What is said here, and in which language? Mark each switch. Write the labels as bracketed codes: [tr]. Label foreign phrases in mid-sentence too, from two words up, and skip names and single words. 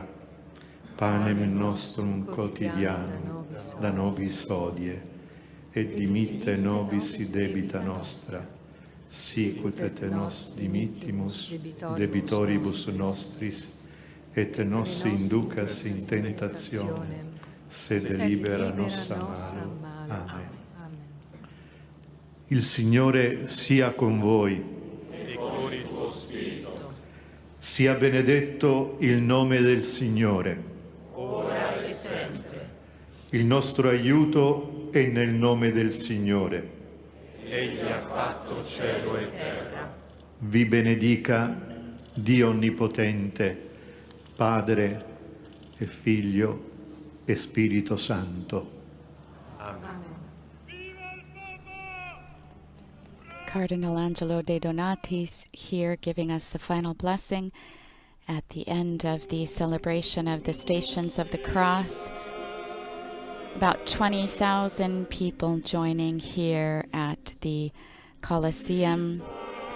[la] Panem nostrum quotidianum da nobis hodie, et dimitte nobis debita nostra, sicut et nos dimittimus debitoribus nostris, et nos inducas in tentationem, sed libera nos a malo. [it] Amen. Il Signore sia con voi. E con il tuo spirito. Sia benedetto il nome del Signore. Ora e sempre. Il nostro aiuto è nel nome del Signore. Egli ha fatto cielo e terra. Vi benedica Dio Onnipotente, Padre e Figlio e Spirito Santo. Amen. [en] Cardinal Angelo De Donatis here giving us the final blessing at the end of the celebration of the Stations of the Cross. About 20,000 people joining here at the Colosseum